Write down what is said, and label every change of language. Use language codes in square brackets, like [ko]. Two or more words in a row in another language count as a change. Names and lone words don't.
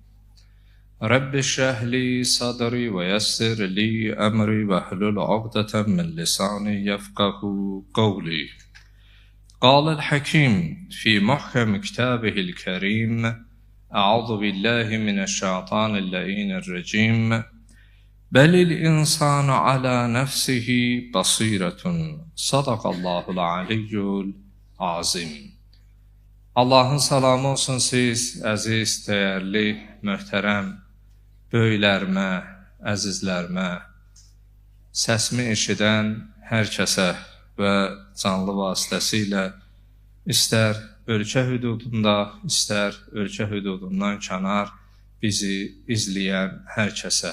[ar] رب اشرح لي صدري ويسر لي أمري واحلل عقدة من لساني يفقه قولي قال الحكيم في محكم كتابه الكريم أعوذ بالله من الشيطان اللعين الرجيم بل الإنسان على نفسه بصيرة صدق الله العلي العظيم. [az] Allahın salamı olsun siz, əziz, dəyərli, möhtərəm, böyüklərimə, əzizlərimə, səsimi eşidən hər kəsə və canlı vasitəsilə istər ölkə hüdudunda, istər ölkə hüdudundan kənar bizi izləyən hər kəsə.